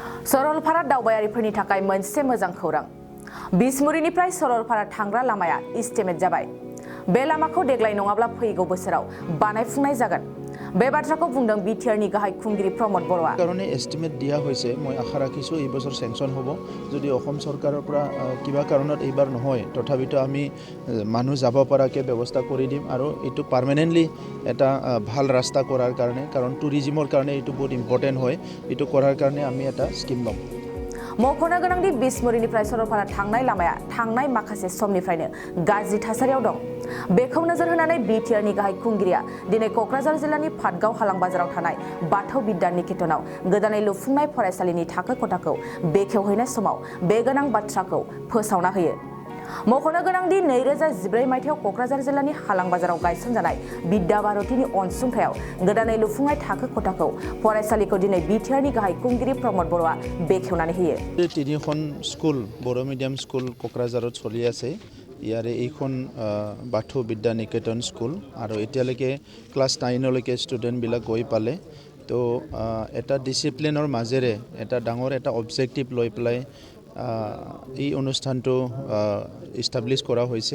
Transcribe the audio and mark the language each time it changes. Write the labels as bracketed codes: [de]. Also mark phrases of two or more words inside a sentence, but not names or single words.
[brx] सरलफारा दावबायारिफोरनि थाखाय मोनसे मोजां खौरां। बिसमुरिनिफ्राय सरलफारा थांग्रा लामाया इस्टिमेट जाबाय। बे लामाखौ देग्लाय नङाब्ला फैगौ बोसोराव बानायफुंनाय जागोन। बे बाथ्राखौ बुंदों बिटिआरनि गाहाय खुंगिरि प्रमद बर'आ। [as] কাৰণে এস্টিমেট দিয়া হৈছে মই আশা ৰাখিছো এই বছৰ স্যাংশন হ'ব যদি অসম চৰকাৰৰ পৰা কিবা কাৰণত এইবাৰ নহয় তথাপিতো আমি মানুহ যাব পৰাকে ব্যৱস্থা কৰি দিম আৰু এটো পাৰ্মানেন্টলি এটা ভাল ৰাস্তা কৰাৰ কাৰণে কাৰণ টুৰিজমৰ কাৰণে এটো বহুত ইম্পৰ্টেন্ট হয় এটো কৰাৰ কাৰণে আমি এটা স্কিম লম। [brx] मख'नो गोनांदि बिसमुरिनिफ्राय सरलपारा थांनाय लामाया थांनाय माखासे समनिफ्रायनो गाज्रि थासारियाव दं। बेखौ नोजोर होनानै बिटिआरनि गाहाय खुंगिरिया दिनै क'क्राझार जिल्लानि पाटगाव हालां बाजाराव थानाय बाथौ बिद्या निकेतनाव गोदानै लुफुंनाय फरायसालिनि थाखो खथाखौ बेखेवहैनाय समाव बे गोनां बाथ्राखौ फोसावना होयो। मख'नो गोनांदि 2014 मायथाइयाव क'क्राझार जिल्लानि हालां बाजाराव गायसनजानाय बिद्या भारतीनि अनसुंथायाव गोदानै लुफुंनाय थाखो खथाखौ फरायसालिखौ दिनै बिटिआरनि गाहाय खुंगिरि प्रमद बर'आ बेखेवनानै होयो। [as] তিনিখন স্কুল বড়ো [en] medium school [as] কোকৰাঝাৰত চলি আছে। ইয়াৰে এইখন বাথৌ বিদ্যা নিকেতন স্কুল আৰু এতিয়ালৈকে ক্লাছ 9 লৈকে ষ্টুডেণ্টবিলাক গৈ পালে। তো এটা ডিসিপ্লিনৰ মাজেৰে এটা ডাঙৰ এটা অবজেক্টিভ লৈ পেলাই এই অনুষ্ঠানটো ইষ্টাব্লিছ কৰা হৈছে।